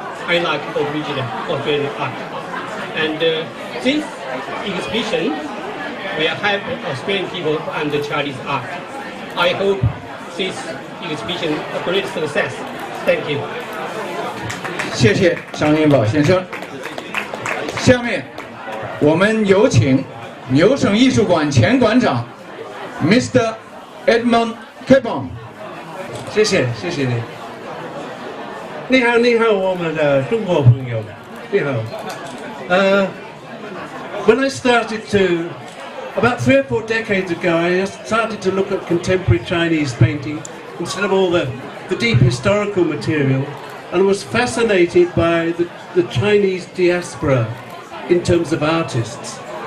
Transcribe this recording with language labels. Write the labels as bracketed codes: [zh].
[en] I like Aboriginal Australian art. And this exhibition will help Australian people and the Chinese art. I hope this exhibition a great success. Thank you. [zh] 谢谢张英宝先生。下面我们有请牛省艺术馆前馆长 Mr. Edmund Capon。谢谢你。你好，我们的中国朋友，你好。 [en] When I started to, about 3 or 4 decades ago, I started to look at contemporary Chinese painting instead of all the deep historical material, and was fascinated by the Chinese diaspora in terms of artists.